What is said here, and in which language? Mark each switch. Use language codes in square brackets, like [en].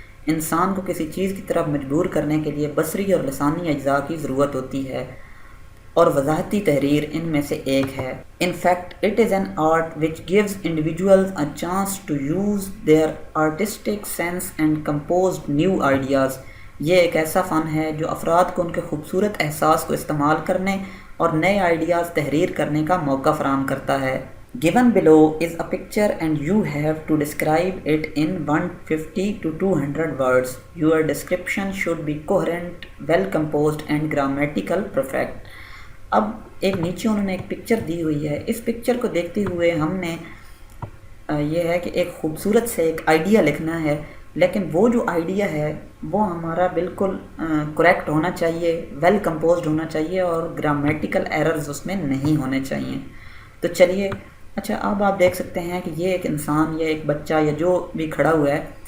[ur] انسان کو کسی چیز کی طرف مجبور کرنے کے لیے بصری اور لسانی اجزاء کی ضرورت ہوتی ہے اور وضاحتی تحریر ان میں سے ایک ہے۔ [en] In fact, it is an art which gives individuals a chance to use their artistic sense and compose new ideas. [ur] یہ ایک ایسا فن ہے جو افراد کو ان کے خوبصورت احساس کو استعمال کرنے اور نئے آئیڈیاز تحریر کرنے کا موقع فراہم کرتا ہے۔ [en] Given below is a picture and you have to describe it in 150 to 200 words. Your description should be coherent, well composed and grammatical perfect. [ur] اب ایک نیچے انہوں نے ایک پکچر دی ہوئی ہے، اس پکچر کو دیکھتے ہوئے ہم نے یہ ہے کہ ایک خوبصورت سے ایک آئیڈیا لکھنا ہے، لیکن وہ جو آئیڈیا ہے وہ ہمارا بالکل کریکٹ ہونا چاہیے، ویل کمپوزڈ ہونا چاہیے اور گرامیٹیکل ایررز اس میں نہیں ہونے چاہیے۔ تو چلیے، اچھا اب آپ دیکھ سکتے ہیں کہ یہ ایک انسان یا ایک بچہ یا جو بھی کھڑا ہوا ہے